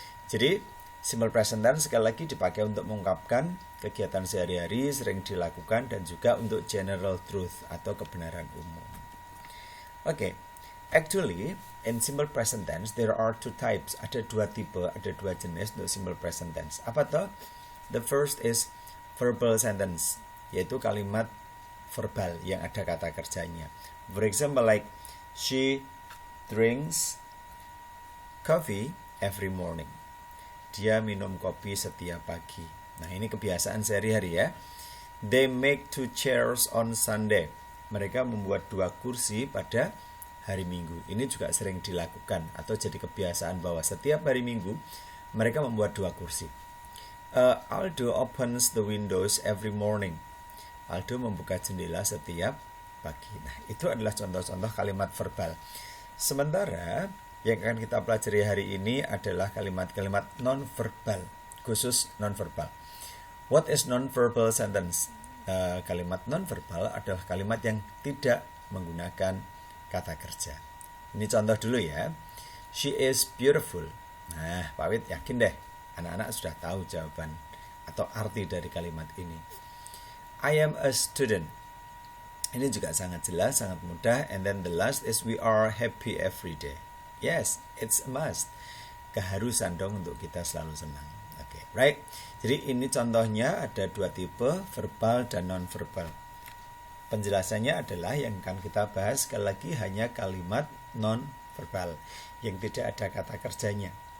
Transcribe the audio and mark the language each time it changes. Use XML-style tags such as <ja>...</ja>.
<id>Jadi simple present tense sekali lagi dipakai untuk mengungkapkan kegiatan sehari-hari sering dilakukan dan juga untuk general truth atau kebenaran umum.</id> <en>Okay, actually in simple present tense there are two types.</en> <id>Ada dua tipe, ada dua jenis untuk simple present tense. Apa tuh?</id> <en>The first is verbal sentence,</en> <id>yaitu kalimat verbal yang ada kata kerjanya.</id> <en>For example, like she drinks coffee every morning.</en> <id>Dia minum kopi setiap pagi. Nah, ini kebiasaan sehari-hari ya.</id> <en>They make 2 chairs on Sunday.</en> <id>Mereka membuat 2 kursi pada hari Minggu. Ini juga sering dilakukan atau jadi kebiasaan bahwa setiap hari Minggu mereka membuat 2 kursi.</id> <en>Aldo opens the windows every morning.</en> <id>Aldo membuka jendela setiap pagi. Nah, itu adalah contoh-contoh kalimat verbal. Sementara Yang akan kita pelajari hari ini adalah kalimat-kalimat non-verbal, khusus non-verbal.</id> <en>What is non-verbal sentence?</en> <id>Kalimat non-verbal adalah kalimat yang tidak menggunakan kata kerja. Ini contoh dulu ya.</id> <en>She is beautiful.</en> <id>Nah, Pak Wid yakin deh, anak-anak sudah tahu jawaban atau arti dari kalimat ini.</id> <en>I am a student.</en> <id>Ini juga sangat jelas, sangat mudah.</id> <en>And then the last is we are happy every day. Yes, it's a must.</en> <id>Keharusan dong untuk kita selalu senang. Oke, right? Jadi ini contohnya ada dua tipe, verbal dan non-verbal. Penjelasannya adalah yang akan kita bahas sekali lagi hanya kalimat non-verbal yang tidak ada kata kerjanya.</id>